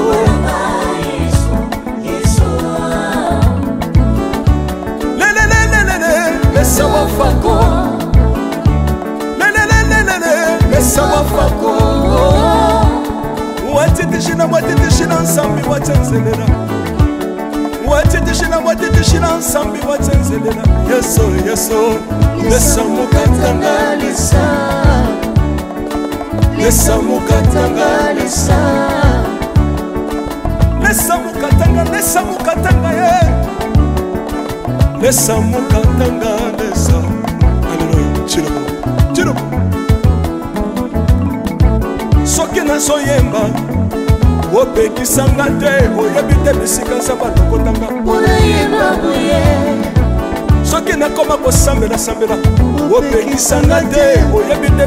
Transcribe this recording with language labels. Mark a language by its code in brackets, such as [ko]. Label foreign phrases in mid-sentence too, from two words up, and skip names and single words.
[bem] Mesawa fako Mesawa fako Watitishina nsambi watenzelela Watitishina nsambi watenzelela Yeso Yeso Lesa mukatanga lisa Lesa mukatanga lisa Lesa mukatanga ye Lesa mukatanga lesa Alléluia Chilobo [ln] Soki na soyemba Opekisanga te Oyebi te bisika nsamba lokotanga Pona yemba boye Soki na koma kosambela sambela Opekisanga te Oyebi te